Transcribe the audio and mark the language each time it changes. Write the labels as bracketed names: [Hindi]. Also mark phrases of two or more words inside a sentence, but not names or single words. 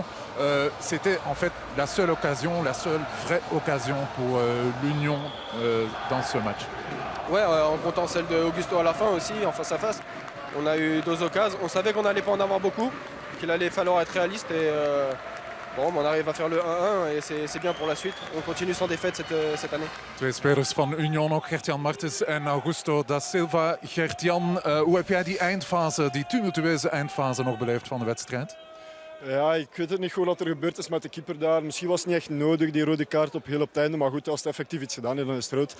[French] C'était en fait la seule vraie occasion pour l'Union dans ce match. Ouais, en comptant celle de Augusto à la fin aussi, en face à face. On a eu 2 occasions. On savait qu'on n'allait pas en avoir beaucoup, qu'il allait falloir être réaliste. Et on arrive à faire le 1-1 et c'est bien pour la suite. On continue sans défaite cette année. [Dutch] 2 spelers van Union nog, Gert-Jan Martens en Augusto da Silva. Gert-Jan, hoe heb jij die eindfase, die tumultueuze eindfase nog beleefd van de wedstrijd? Ja, ik weet het niet goed wat er gebeurd is met de keeper daar. Misschien was het niet echt nodig, die rode kaart op heel op het einde. Maar goed, als het effectief iets gedaan heeft, dan is het rood.